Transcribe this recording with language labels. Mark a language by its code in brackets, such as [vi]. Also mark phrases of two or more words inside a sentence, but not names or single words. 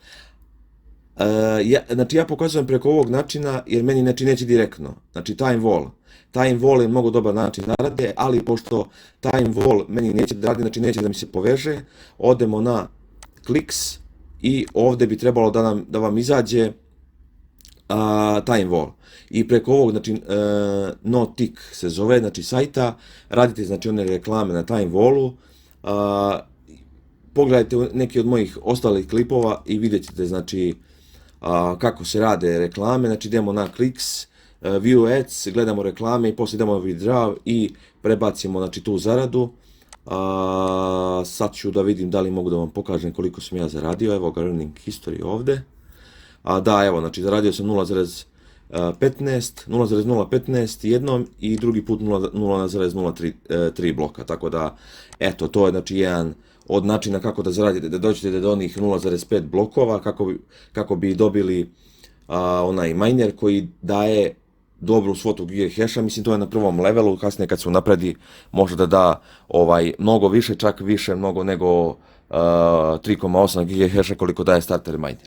[bs] Znači ja pokazujem preko ovog načina jer meni neće direktno, znači time wall je mnogo dobar način zarade, ali pošto time wall meni neće da radi, znači neće da mi se poveže, odemo na clicks i ovdje bi trebalo da vam izađe time wall. I preko ovog, znači no tick se zove, znači sajta, radite znači one reklame na time wallu, pogledajte neki od mojih ostalih klipova i vidjet ćete znači kako se rade reklame, znači idemo na clicks, [en] view ads, [bs] gledamo reklame i poslije idemo withdraw i prebacimo znači tu zaradu. Sad ću da vidim da li mogu da vam pokažem koliko sam ja zaradio, evo ga [en] earning history [bs] ovdje. Evo, znači zaradio sam 0,015 jednom i drugi put 0,03 bloka, tako da eto, to je znači jedan od načina kako da zaradite, da dođete do onih 0,5 blokova, kako bi dobili onaj miner koji daje dobru svotu gigahasha, mislim to je na prvom levelu, kasnije kad se napredi može da da mnogo više, čak više mnogo nego 3,8 gigahasha koliko daje [en] starter miner.